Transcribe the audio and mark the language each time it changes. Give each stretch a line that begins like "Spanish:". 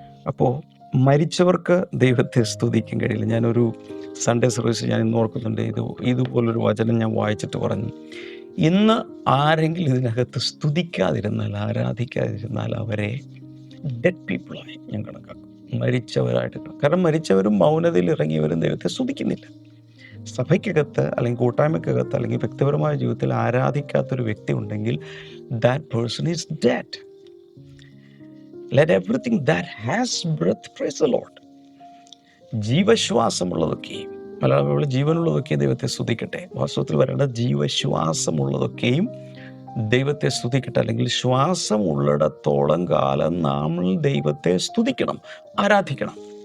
Malayalam: അപ്പോൾ മരിച്ചവർക്ക് ദൈവത്തെ സ്തുതിക്കാൻ കഴിയില്ല. ഞാനൊരു സൺഡേ സർവീസ് ഞാൻ ഇന്ന് ഓർക്കുന്നുണ്ട്, ഇതുപോലൊരു വചനം ഞാൻ വായിച്ചിട്ട് പറഞ്ഞു, ഇന്ന് ആരെങ്കിലും ഇതിനകത്ത് സ്തുതിക്കാതിരുന്നാൽ, ആരാധിക്കാതിരുന്നാൽ അവരെ ഡെഡ് പീപ്പിളായി ഞാൻ കണക്കാക്കും, മരിച്ചവരായിട്ട്. കാരണം മരിച്ചവരും മൗനതയിൽ ഇറങ്ങിയവരും ദൈവത്തെ സ്തുതിക്കുന്നില്ല. സഭയ്ക്കകത്ത് അല്ലെങ്കിൽ കൂട്ടായ്മക്കകത്ത് അല്ലെങ്കിൽ വ്യക്തിപരമായ ജീവിതത്തിൽ ആരാധിക്കാത്തൊരു വ്യക്തി ഉണ്ടെങ്കിൽ
English: That person is dead. Let everything that has breath praise the Lord.
Malayalam: ജീവശ്വാസമുള്ളതൊക്കെയും, Malayalam ജീവനുള്ളതൊക്കെയും ദൈവത്തെ സ്തുതിക്കട്ടെ. വാസ്തവത്തിൽ വരേണ്ട ജീവശ്വാസമുള്ളതൊക്കെയും ദൈവത്തെ സ്തുതിക്കട്ടെ. അല്ലെങ്കിൽ ശ്വാസം ഉള്ളിടത്തോളം കാലം നമ്മൾ ദൈവത്തെ സ്തുതിക്കണം, ആരാധിക്കണം.